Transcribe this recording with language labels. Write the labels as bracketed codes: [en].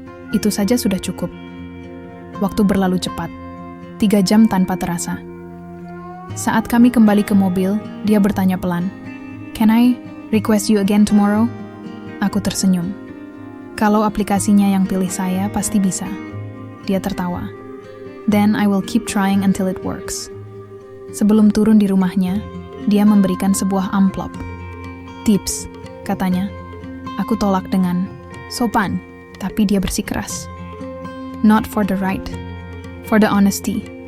[id] Itu saja sudah cukup. Waktu berlalu cepat, 3 jam tanpa terasa. Saat kami kembali ke mobil, dia bertanya pelan, [en] "Can I request you again tomorrow?" [id] Aku tersenyum. "Kalau aplikasinya yang pilih saya, pasti bisa." Dia tertawa. [en] "Then I will keep trying until it works." [id] Sebelum turun di rumahnya, dia memberikan sebuah amplop. "Tips," katanya. Aku tolak dengan sopan, tapi dia bersikeras. [en] "Not for the right, for the honesty."